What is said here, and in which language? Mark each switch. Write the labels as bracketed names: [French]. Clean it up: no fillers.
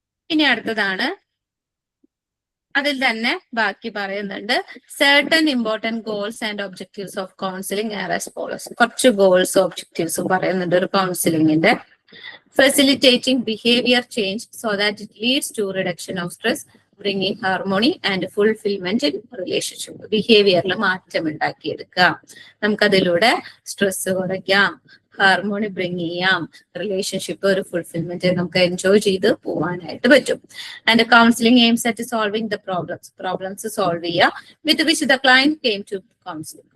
[Malayalam] ഇനി അടുത്തതാണ്, അതിൽ തന്നെ ബാക്കി പറയുന്നുണ്ട്, [English] certain important goals and objectives of counseling are as follows. [Malayalam] കുറച്ച് ഗോൾസ് ഒബ്ജക്റ്റീവ്സും പറയുന്നുണ്ട് ഒരു കൗൺസിലിംഗിന്റെ. [English] facilitating behavior change so that it leads to reduction of stress, bringing harmony and fulfillment in relationship. [Malayalam] ബിഹേവിയറിൽ മാറ്റം ഉണ്ടാക്കിയെടുക്കുക, നമുക്കതിലൂടെ സ്ട്രെസ് കുറയ്ക്കാം, ഹാർമോണി ബ്രിങ് ചെയ്യാം, relationship ഒരു fulfilment നമുക്ക് enjoy ചെയ്ത് പോവാനായിട്ട് പറ്റും. [English] And counselling aims at solving the problems solve ചെയ്യുക with which the client came to counselling.